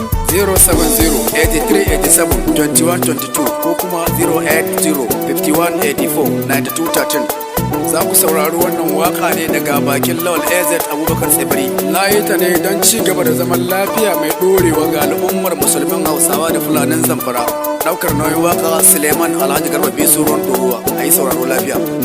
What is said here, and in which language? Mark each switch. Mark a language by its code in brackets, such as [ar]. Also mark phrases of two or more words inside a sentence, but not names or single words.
[en] Zero seven zero, eighty-three eighty-seven, twenty-one twenty-two [ha] ko kuma [en] zero eight zero, fifty-one eighty-four, ninety-two thirteen. [ha] Za ku saurari wannan waka ne daga bakin Lawal A Z Abubakar Tsibiri. Na yi ta ne don ci gaba da zaman lafiya mai ɗorewa ga al'ummar musulmin Hausawa da Fulanin Zamfara. Ɗaukar nauyin waka Suleiman Alhaji Garba Bisu Ruwan Ɗoruwa. A yi sauraro lafiya.